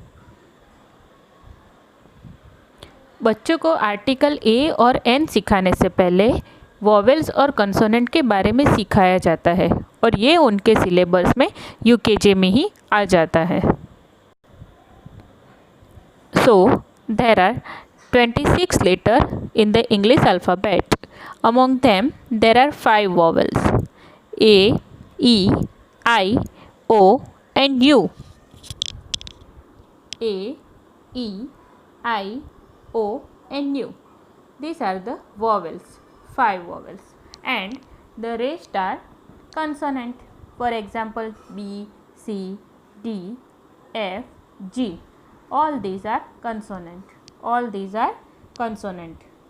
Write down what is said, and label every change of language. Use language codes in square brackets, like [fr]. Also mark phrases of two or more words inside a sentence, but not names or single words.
[hi] बच्चों को [en] article A [hi] और एन सिखाने से पहले वॉवेल्स और कंसोनेंट के बारे में सिखाया जाता है और ये उनके सिलेबस में यूकेजी में ही आ जाता है। [en] So there are 26 letter in the English alphabet. Among them there are 5 vowels: A, E, I, O and U. A, E, I, O and U. These are the vowels, 5 vowels, and the rest are consonant. For example, B, C, D, F, G. All these are consonant. All these are consonant.